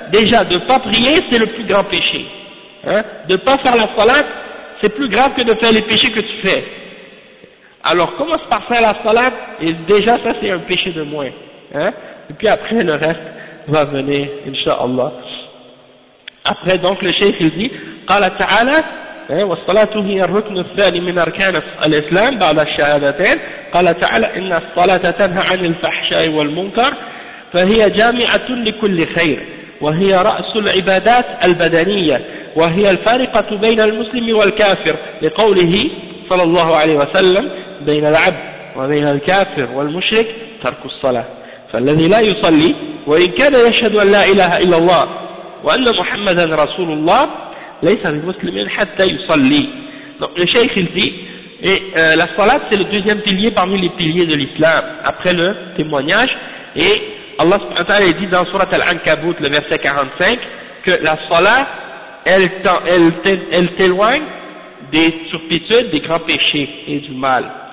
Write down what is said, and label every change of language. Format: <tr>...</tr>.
<fr>Déjà, de ne pas prier, c'est le plus grand péché. Hein? De ne pas faire la salat, c'est plus grave que de faire les péchés que tu fais. Alors commence par faire la salat, et déjà ça c'est un péché de moins. Hein? Et puis après le reste va venir, Inch'Allah. Après donc le cheikh il dit,</fr> <ar>قال تعالى والصلاة هي الركن الثاني من أركان الإسلام بعد الشهادتين. قال تعالى إن الصلاة تنهى عن الفحشاء والمنكر فهي جامعة لكل خير وهي رأس العبادات البدنية وهي الفارقة بين المسلم والكافر لقوله صلى الله عليه وسلم بين العبد وبين الكافر والمشرك ترك الصلاة فالذي لا يصلي وإن كان يشهد أن لا إله إلا الله وأن محمدا رسول الله ليس بمسلم حتى يصلي.</ar> <fr>Donc le cheikh il dit, la salat c'est le deuxième pilier parmi les piliers de l'islam après le témoignage, et Allah subhanahu wa ta'ala dit dans Surat Al-Ankabut le verset 45 que la salat elle t'éloigne des turpitudes, des grands péchés et du mal.</fr>